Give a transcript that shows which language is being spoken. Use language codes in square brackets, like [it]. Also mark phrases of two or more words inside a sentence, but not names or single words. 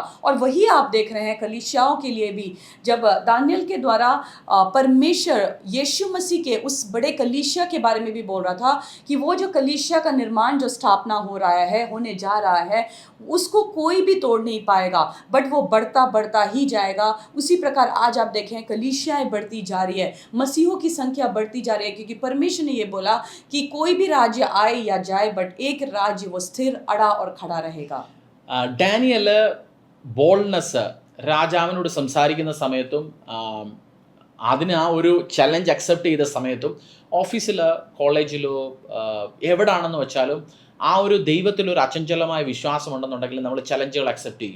[hi] और वही आप देख रहे हैं कलीसियाओं के लिए भी. जब दानियल के द्वारा परमेश्वर यीशु मसीह के उस बड़े कलीसिया के बारे में भी बोल रहा था कि वो जो कलीसिया का निर्माण, जो स्थापना हो रहा है, होने जा रहा है, उसको कोई भी तोड़ नहीं पाएगा, बट वो बढ़ता बढ़ता ही जाएगा. उसी प्रकार आज आप देखें कलीसियाएं बढ़ती जा रही है, मसीहों की संख्या बढ़ती जा रही है, क्योंकि परमेश्वर ने ये बोला कि कोई भी राज्य आए या जाए, बट एक राज्य वो स्थिर, अड़ा और खड़ा रहेगा. [ml] ഡാനിയൽ ബോൾഡ്നെസ്, രാജാവിനോട് സംസാരിക്കുന്ന സമയത്തും അതിന് ആ ഒരു [en] challenge accept [ml] ചെയ്ത സമയത്തും, ഓഫീസിലോ കോളേജിലോ എവിടാണെന്ന് വെച്ചാലും ആ ഒരു ദൈവത്തിലൊരു അചഞ്ചലമായ വിശ്വാസം ഉണ്ടെന്നുണ്ടെങ്കിൽ നമ്മൾ [en] challenges accept [ml] ചെയ്യും.